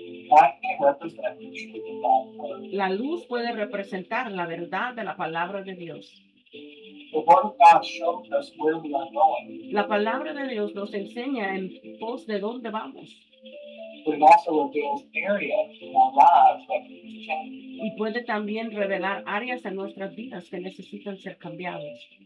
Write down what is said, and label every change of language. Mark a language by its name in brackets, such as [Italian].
[English] light can represent the truth of God's word. [Spanish] la luz puede representar la verdad de la palabra de Dios. [English] The word of God shows us where we are going, [Spanish] La palabra de Dios nos enseña en pos de dónde vamos [English] but it also reveals areas in our lives that need to change. [Spanish] y puede también revelar áreas en nuestras vidas que necesitan ser cambiadas.